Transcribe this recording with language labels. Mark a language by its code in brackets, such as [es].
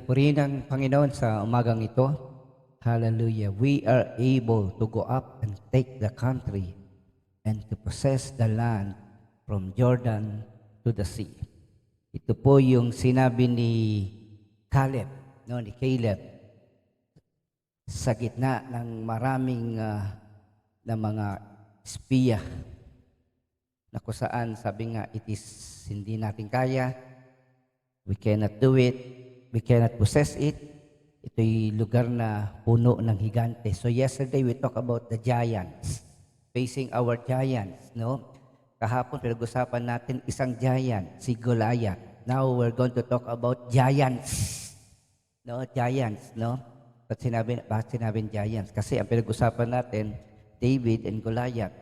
[tl] Purihin ang Panginoon sa umagang ito. Hallelujah. [en] We are able to go up and take the country and to possess the land from Jordan to the sea. [tl] Ito po yung sinabi ni Caleb, ni Caleb, sa gitna ng maraming na mga espiya na kung saan sabi nga, hindi natin kaya, [en] we cannot do it, we cannot possess it. [tl] Ito'y lugar na puno ng higante. [en] So yesterday we talk about the giants, facing our giants, no? [tl] Kahapon pinag-usapan natin isang giant, si Goliath. [en] Now we're going to talk about giants. No, giants, no? [tl] Bakit sinabing giants? Kasi ang pinag-usapan natin, David and Goliath.